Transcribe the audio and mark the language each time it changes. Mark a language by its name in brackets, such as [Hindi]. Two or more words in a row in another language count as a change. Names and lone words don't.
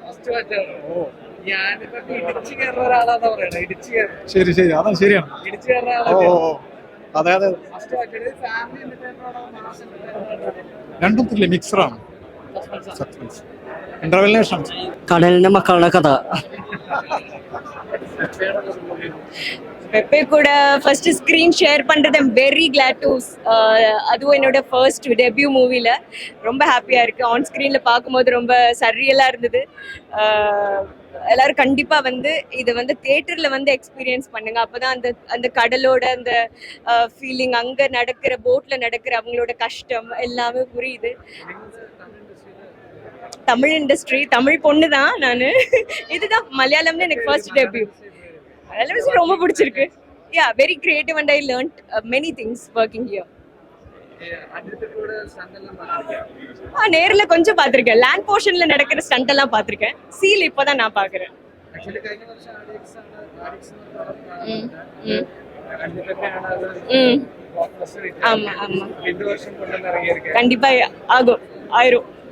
[Malayalam] ശരി ശരി, അതാണ് ശരിയാണ്. ഓ അതെ അതെ, രണ്ടും മിക്സറാണ്. കടലിന്റെ മക്കളുടെ കഥ. [English] பெப்பே கூட first screen share பண்ணுறது I'm very glad to. [Tamil] அதுவும் என்னோட [English] first debut [Tamil] மூவியில் ரொம்ப ஹாப்பியாக இருக்குது. [English] on screen [Tamil] பார்க்கும்போது ரொம்ப சர்ரியலாக இருந்தது. எல்லாரும் கண்டிப்பாக வந்து இதை வந்து தியேட்டரில் வந்து எக்ஸ்பீரியன்ஸ் பண்ணுங்க. அப்போ தான் அந்த கடலோட அந்த ஃபீலிங், அங்கே நடக்கிற போட்டில் நடக்கிற அவங்களோட கஷ்டம் எல்லாமே புரியுது. தமிழ் இண்டஸ்ட்ரி, தமிழ் பொண்ணு தான் நான். இதுதான் மலையாளம்னு எனக்கு [English] first debut. [Tamil] மலையாளம் ரொம்ப பிடிச்சிருக்கு. யா, [English] very creative and I learned many things working here. [Tamil] நேரில் கொஞ்சம் பார்த்துருக்கேன். [English] land portion [Tamil] நடக்கிற ஸ்டண்ட் எல்லாம் பார்த்துருக்கேன். சீல் இப்போதான் நான் பார்க்குறேன். ஆமா ஆமா, கண்டிப்பா ஆகும், ஆயிரும்.